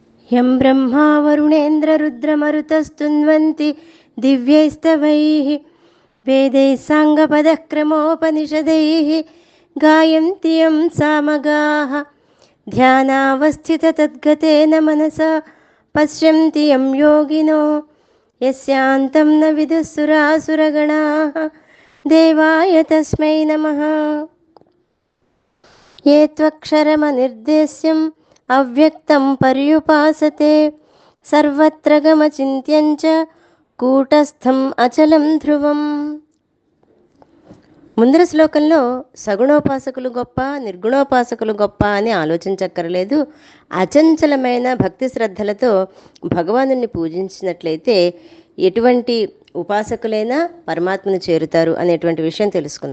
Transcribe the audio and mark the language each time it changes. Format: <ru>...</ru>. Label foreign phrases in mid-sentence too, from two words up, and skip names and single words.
<sa>यं ब्रह्मा वरुणेन्द्ररुद्रमरुतस्तुन्वन्ति दिव्यैस्तवैः वेदैः साङ्गपदक्रमोपनिषदैः गायन्ति यं सामगाः ध्यानावस्थिततद्गतेन मनसा पश्यन्ति यं योगिनो यस्यान्तं न विदुः सुरासुरगणाः देवाय तस्मै नमः। ये त्वक्षरमनिर्देश्यम् अव्यक्तं पर्युपासते सर्वत्र गमचिन्त्यं च కూటస్థం అచలం ధ్రువం.</sa> <te>ముందర శ్లోకంలో సగుణోపాసకులు గొప్ప, నిర్గుణోపాసకులు గొప్ప అని ఆలోచించక్కర్లేదు. అచంచలమైన భక్తి శ్రద్ధలతో భగవానుని పూజించినట్లయితే ఎటువంటి ఉపాసకులైనా పరమాత్మను చేరుతారు అనేటువంటి విషయం తెలుసుకుందాం.</te>